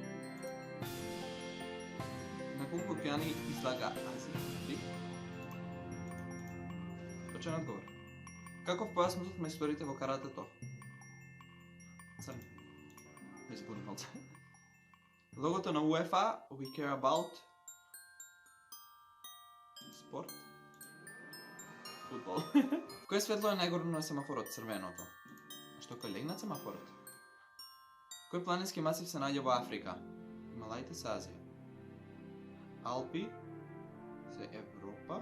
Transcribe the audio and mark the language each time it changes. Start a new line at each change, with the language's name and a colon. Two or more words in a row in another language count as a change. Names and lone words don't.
Macedonian: На колку океани излага Азија? Точен одговор. Каков појас носат мајсторите во каратето? Црн. Ме збунив малце. Логото на UEFA,
English: we care about
Macedonian: спорт. Футбол. Кој светло е најгорно на семафорот? Црвеното. Што кој легнат семафорот? Кој планински масив се наоѓа во Африка? Хималаите се Азија. Алпи се Европа.